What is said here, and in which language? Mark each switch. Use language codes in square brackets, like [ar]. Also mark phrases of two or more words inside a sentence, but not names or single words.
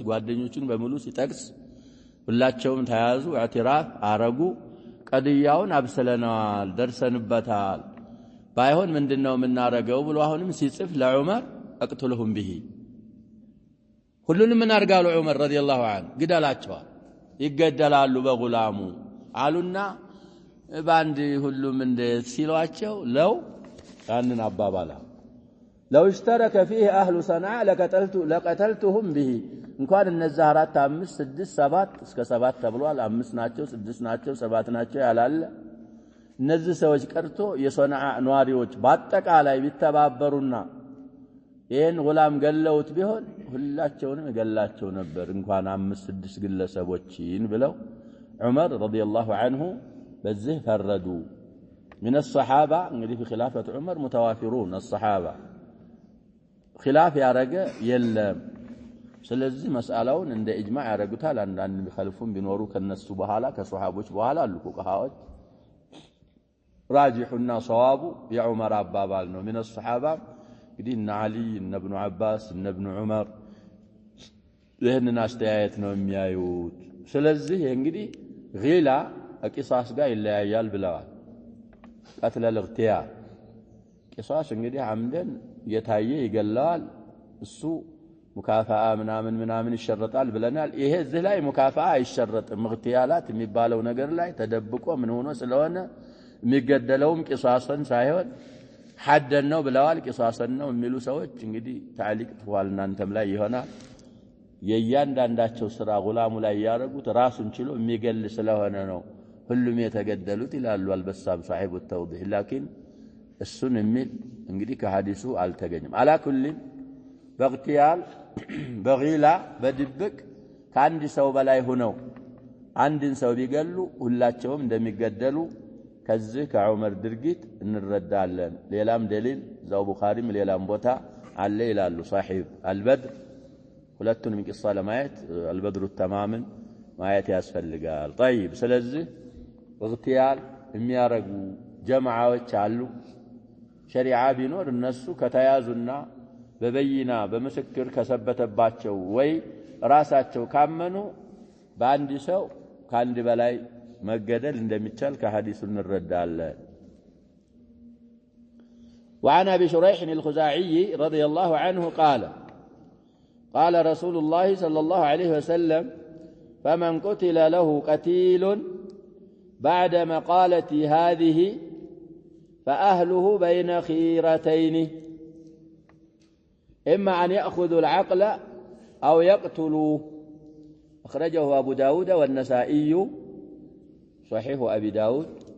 [am] ጓደኞቹን በሙሉ ሲጠቅስ ሁላቸውም ተያዙ اعتراف አረጉ ቀድያውን አብሰለናል ደርሰንበታል ባይሆን ምንድነው የምናረገው ብሎ አሁንም ሲጽፍ ለዑመር [ar] اقتلهم به [am] ሁሉንም ምን አርጋሉ ዑመር [ar] رضي الله عنه [am] ግደላቸዋል ይገደላሉ በጉላሙ አሉና ባንድ ሁሉም እንደ ሲሏቸው ለው ያንን አባባላ [ar] لو اشترك فيه اهل صنعاء لقتلتهم به [am] እንኳን እነዛ 4 5 6 7 እስከ 7 ተብሏል 5 ናቸው 6 ናቸው 7 ናቸው ያላለ እነዚህ ሰዎች ቀርቶ የሶናዓ ኗሪዎች በአጠቃላይ ቢተባበሩና ይሄን ጉላም ገለውት ቢሆን ሁላቸውንም ገላቸው ነበር እንኳን 5 6 ግለሰቦችን ብለው ዑመር [ar] رضي الله عنه [am] በዚህ ፈረዱ [ar] من الصحابه [am] እንግዲህ [ar] في خلافه عمر متوافرون الصحابه [am] خلاف ያረገ የለም ስለዚህ መስአላውን እንደ ኢጅማዕ ያረጉታል አንዳንድ ቢخالفون ቢኖሩ ከነሱ በኋላ ከሱሐቦች በኋላ አሉ ፉቃሃዎች [ar] راجحنا صواب يا عمر [am] አባባል ነው [ar] من الصحابه [am] እንግዲህ እነ አሊ እነ ኢብኑ አባስ እነ ኢብኑ ዑመር ይሄንን አስተያየት ነው የሚያዩት ስለዚህ እንግዲህ ጊላ አቂሳስ ጋር ይለያያል ብለዋል [ar] قتل الاغتيال قصاص [am] እንግዲህ አምደን የታየ ይገላል እሱ ሙካፋአ ምናምን ይሸረጣል ብለናል ይሄ እዚህ ላይ ሙካፋአ አይሸረጥም እግቲያላት የሚባለው ነገር ላይ ተደብቆ ምን ሆኖ ስለሆነ የሚገደለውም ቂሳሰን ሳይሆን ሐደን ነው ብለዋል ቂሳሰን ነው የሚሉ ሰዎች እንግዲህ ታሊቅ ተዋልና አንተም ላይ ይሆናል የያንዳንዳቸው ስራ ጉላሙ ላይ ያረጉት ራሱን ችሎ የሚገል ስለሆነ ነው ሁሉም የተገደሉት ይላሉ አልበሳም [ar] صاحب التوضيح لكن [am] እሱን የሚል እንግዲህ ከሐዲሱ አልተገኘም አላ ኩል በግቲያል በጊላ በድብቅ ከአንድ ሰው በላይ ሆነው አንድን ሰው ቢገሉ ሁላቸውም እንደሚገደሉ ከዚህ ከዑመር ድርጊት እንረዳለን ሌላም ደሊል ዛው ቡኻሪም ሌላም ቦታ አለ ይላሉ [ar] صاحب البدر [am] ሁለቱንም ቂሳ ለማየት [ar] البدر التمام [am] ማየት ያስፈልጋል طيب ስለዚህ እግቲያል የሚያረጉ ጀማዓዎች አሉ ሸሪዓ ቢኖር እነሱ ከተያዙና በበይና በመስክር ከሰበተባቸው ወይ ራሳቸው ካመኑ በአንድ ሰው ካንድ በላይ መገደል እንደሚቻል ከሐዲሱ እንረዳለን [ar] وعن ابي شريح الخزاعي رضي الله عنه قال رسول الله صلى الله عليه وسلم فمن قتل له قتيل بعد مقالة هذه فأهله بين خيرتين إما أن يأخذوا العقل أو يقتلوا أخرجه أبو داود والنسائي صحيح أبي داود